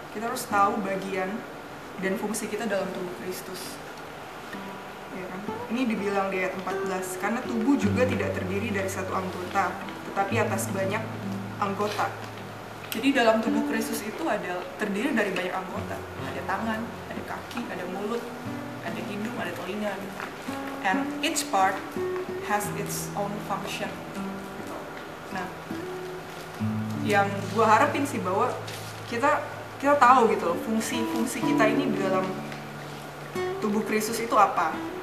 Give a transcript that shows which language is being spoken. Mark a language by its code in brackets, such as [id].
[id] Kita harus tahu bagian dan fungsi kita dalam tubuh Kristus. Ya kan? Ini dibilang di ayat 14, karena tubuh juga tidak terdiri dari satu anggota, tetapi atas banyak anggota. Jadi dalam tubuh Kristus itu terdiri dari banyak anggota. Ada tangan, ada kaki, ada mulut, ada hidung, ada telinga. [en] And each part has its own function. [id] Nah, yang gue harapin sih bahwa kita tahu gitu loh, fungsi kita ini di dalam tubuh Kristus itu apa.